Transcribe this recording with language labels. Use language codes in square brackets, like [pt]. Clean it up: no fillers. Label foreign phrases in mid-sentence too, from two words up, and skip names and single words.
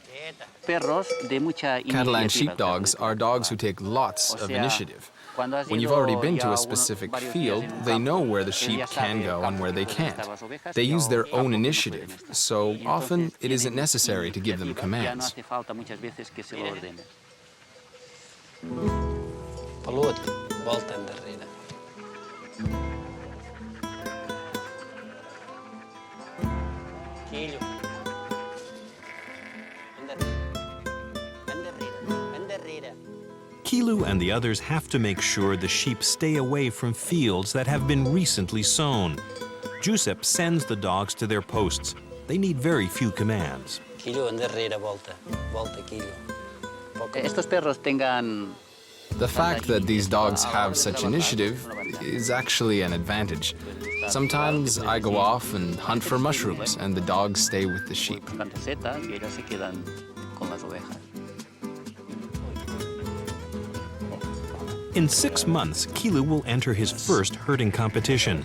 [en] Catalan sheepdogs are dogs who take lots of initiative. When you've already been to a specific field, they know where the sheep can go and where they can't. They use their own initiative, so often it isn't necessary to give them commands. [ca] Pelut, volta endarrere. Quillo. Endarrere. [en] Kilu and the others have to make sure the sheep stay away from fields that have been recently sown. Giuseppe sends the dogs to their posts. They need very few commands. [ca] Quillo, endarrere, volta. Volta, [es] quillo. Estos perros tengan... [en] The fact that these dogs have such initiative is actually an advantage. Sometimes I go off and hunt for mushrooms, and the dogs stay with the sheep. In 6 months, Kilu will enter his first herding competition.